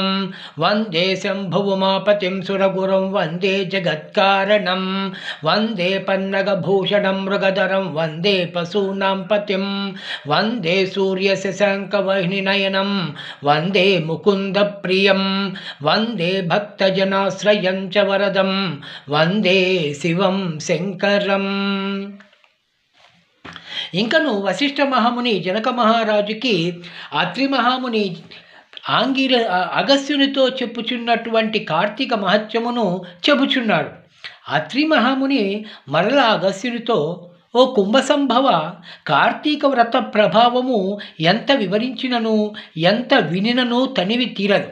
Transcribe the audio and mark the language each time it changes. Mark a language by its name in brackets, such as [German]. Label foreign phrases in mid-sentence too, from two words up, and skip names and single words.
[Sanskrit] वन्दे शम्भुमापतिं सुरगुरुं वन्दे जगत्कारणं वन्दे पन्नगभूषणं मृगधरं वन्दे पशूनां पतिं वन्दे सूर्यशशाङ्कवाहिनीनयनं वन्दे मुकुन्दप्रियं वन्दे भक्तजनाश्रयं च वरदं वन्दे శివం శంకరం. [Telugu] ఇంకను వశిష్ఠ మహాముని జనక మహారాజుకి అత్రి మహాముని అగస్త్యునితో చెప్పుచున్నటువంటి కార్తీక మహత్యమును చెబుచున్నాడు. అత్రి మహాముని మరల అగస్త్యునితో, ఓ కుంభసంభవ, కార్తీక వ్రత ప్రభావము ఎంత వివరించినను ఎంత వినినను తనివి తీరదు.